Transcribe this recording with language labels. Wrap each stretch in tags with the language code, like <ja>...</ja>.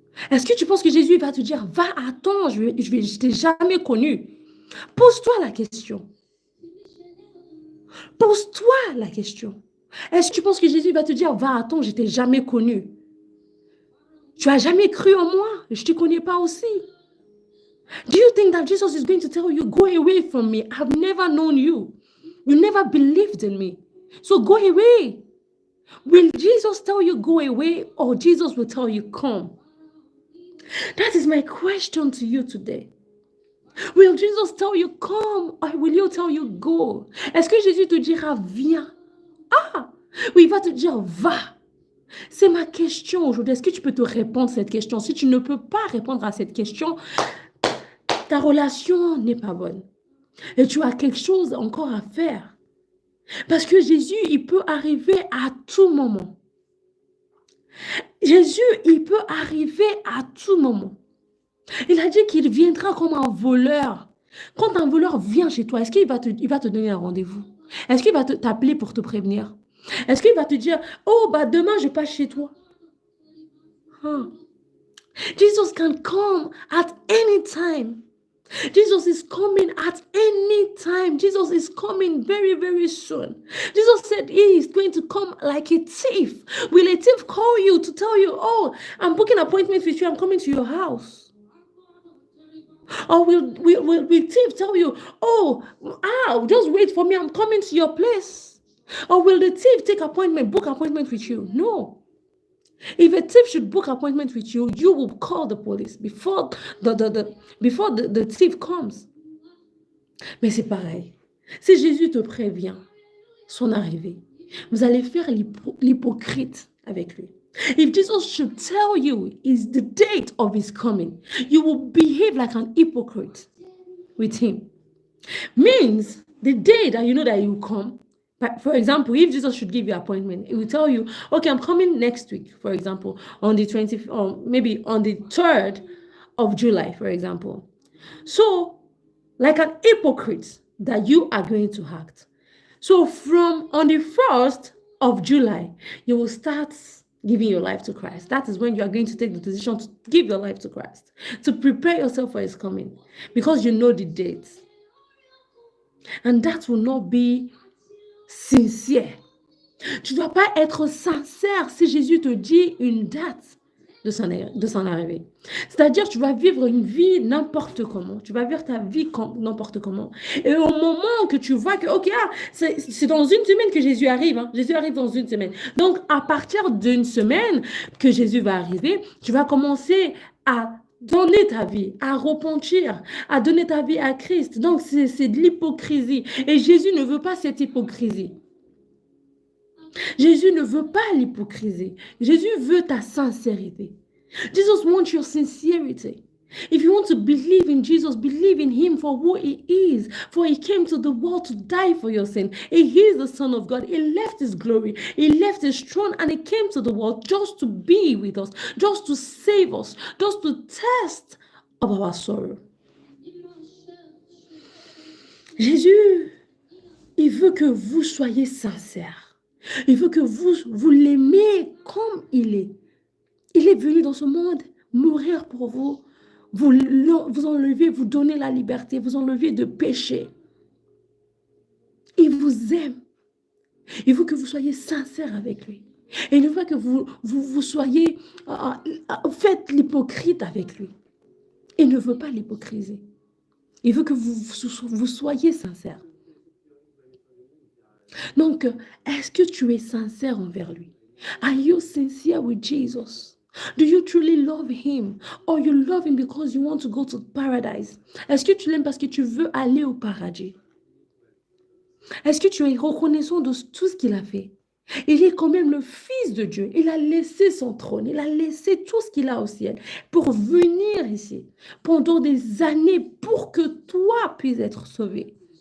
<fr>Est-ce que tu penses que Jésus va te dire, va-t'en, je t'ai jamais connu. Pose-toi la question. Pose-toi la question. Est-ce que tu penses que Jésus va te dire, va-t'en, je t'ai jamais connu. Tu as jamais cru en moi, je ne te connais pas aussi.</fr> <en>Do you think that Jesus is going to tell you, go away from me? I've never known you. You never believed in me. So go away. Will Jesus tell you go away or Jesus will tell you come? That is my question to you today. Will Jesus tell you come or will you tell you go?</en> <fr>Est-ce que Jésus te dira viens? Ah, oui, il va te dire va. C'est ma question aujourd'hui. Est-ce que tu peux te répondre à cette question? Si tu ne peux pas répondre à cette question, ta relation n'est pas bonne. Et tu as quelque chose encore à faire. Parce que Jésus, il peut arriver à tout moment. Jésus, il peut arriver à tout moment. Il a dit qu'il viendra comme un voleur. Quand un voleur vient chez toi, est-ce qu'il va te donner un rendez-vous? Est-ce qu'il va t'appeler pour te prévenir? Est-ce qu'il va te dire, oh, bah demain, je passe chez toi? Huh.</fr> <en>Jesus can come at any time. Jesus is coming at any time. Jesus is coming very, very soon. Jesus said he is going to come like a thief. Will a thief call you to tell you, oh, I'm booking an appointment with you, I'm coming to your house? Or will thief tell you, oh, just wait for me, I'm coming to your place? Or will the thief book appointment with you? No. If a thief should book appointment with you, you will call the police before the thief comes.</en> <fr>Mais c'est pareil. Si Jésus te prévient son arrivée, vous allez faire l'hypocrite avec lui.</fr> <en>If Jesus should tell you is the date of his coming, you will behave like an hypocrite with him. Means the day that you know that he will come. For example, if Jesus should give you an appointment, he will tell you, okay, I'm coming next week, for example, on the 20th, or maybe on the 3rd of July, for example. So, like an hypocrite that you are going to act. So, from on the 1st of July, you will start giving your life to Christ. That is when you are going to take the decision to give your life to Christ, to prepare yourself for his coming, because you know the dates. And that will not be sincere.</en> <fr>Tu ne dois pas être sincère si Jésus te dit une date de son arrivée. C'est-à-dire, tu vas vivre une vie n'importe comment. Tu vas vivre ta vie n'importe comment. Et au moment que tu vois que, ok, c'est dans une semaine que Jésus arrive. Hein. Jésus arrive dans une semaine. Donc, à partir d'une semaine que Jésus va arriver, tu vas commencer à donner ta vie, à repentir, à donner ta vie à Christ. Donc, c'est de l'hypocrisie. Et Jésus ne veut pas cette hypocrisie. Jésus ne veut pas l'hypocrisie. Jésus veut ta sincérité.</fr> <en>Jesus wants your sincerity. If you want to believe in Jesus, believe in him for who he is. For he came to the world to die for your sin. He is the Son of God. He left his glory. He left his throne and he came to the world just to be with us, just to save us, just to test of our sorrow.</en> <fr>Jésus, il veut que vous soyez sincères. Il veut que vous l'aimez comme il est. Il est venu dans ce monde mourir pour vous. Vous enlever, vous donner la liberté, vous enlever de péché. Il vous aime. Il veut que vous soyez sincères avec lui. Et il veut que vous soyez... faites l'hypocrite avec lui. Il ne veut pas l'hypocrisie. Il veut que vous soyez sincères. Donc, est-ce que tu es sincère envers lui?</fr> <en>Are you sincere with Jesus? Do you truly love him? Or you love him because you want to go to paradise?</en> <fr>Est-ce que tu l'aimes parce que tu veux aller au paradis? Est-ce que tu es reconnaissant de tout ce qu'il a fait? Il est quand même le Fils de Dieu. Il a laissé son trône. Il a laissé tout ce qu'il a au ciel pour venir ici pendant des années pour que toi puisses être sauvé.</fr>